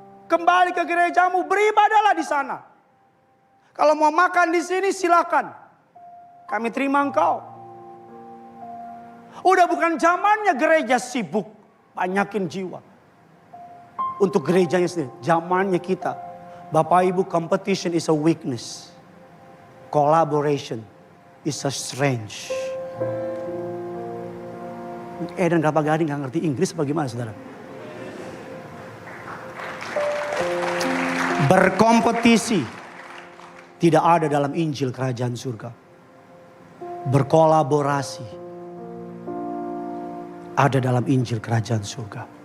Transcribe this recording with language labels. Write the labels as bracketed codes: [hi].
[id] Kembali ke gerejamu, beribadahlah di sana. Kalau mau makan di sini silakan. Kami terima engkau. Udah bukan zamannya gereja sibuk banyakin jiwa. Untuk gerejanya sendiri. Zamannya kita. [en] Bapak Ibu, competition is a weakness. Collaboration is a strength. [id] Dan Bapak Gading gak ngerti Inggris bagaimana saudara? Berkompetisi tidak ada dalam Injil Kerajaan Surga. Berkolaborasi ada dalam Injil Kerajaan Surga.